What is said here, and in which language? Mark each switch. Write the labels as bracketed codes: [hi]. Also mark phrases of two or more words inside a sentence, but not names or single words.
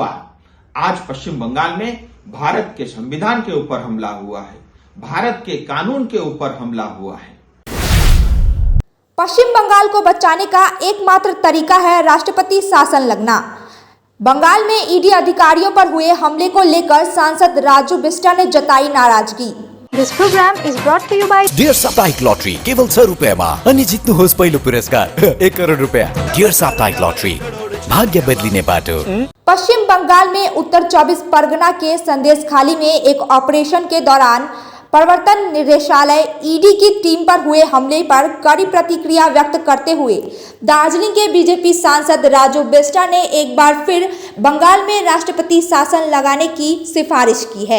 [hi] आज पश्चिम बंगाल में भारत के संविधान के ऊपर हमला हुआ है, भारत के कानून के ऊपर हमला हुआ है। पश्चिम बंगाल को बचाने का एकमात्र तरीका है राष्ट्रपति शासन लगना। बंगाल में ईडी अधिकारियों पर हुए हमले को लेकर सांसद राजू बिस्टा ने जताई नाराजगी। [en] This program is brought to you by [ne] डियर साप्ताहिक लॉटरी केवल 100 रुपयामा अनि जित्नुहोस् पहिलो पुरस्कार 1 करोड रुपया। डियर साप्ताहिक लॉटरी भाग्य बदलिने बाटो। [hi] पश्चिम बंगाल में उत्तर 24 परगना के संदेशखाली में एक ऑपरेशन के दौरान प्रवर्तन निदेशालय ईडी की टीम पर हुए हमले पर कड़ी प्रतिक्रिया व्यक्त करते हुए दार्जिलिंग के बीजेपी सांसद राजू बिस्टा ने एक बार फिर बंगाल में राष्ट्रपति शासन लगाने की सिफारिश की है।